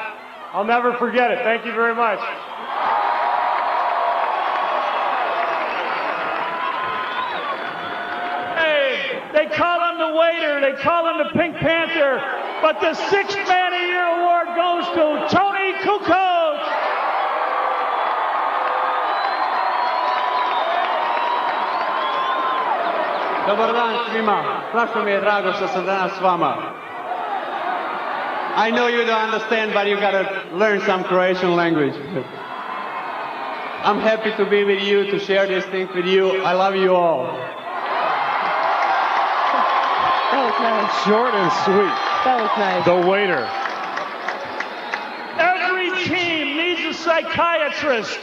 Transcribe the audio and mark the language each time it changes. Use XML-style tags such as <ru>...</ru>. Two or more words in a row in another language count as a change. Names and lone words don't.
<en>I'll never forget it. Thank you very much. Hey, they call him the waiter, they call him the Pink Panther, but the 6th Man of the Year award goes to Tony Kukoc.</en> <hr>Dobar dan svima. Strašno mi je drago što sam danas s vama.</hr> <en>I know you don't understand, but you gotta learn some Croatian language. I'm happy to be with you, to share these things with you. I love you all. That was nice. Short and sweet. That was nice. The waiter. Every team needs a psychiatrist.</en>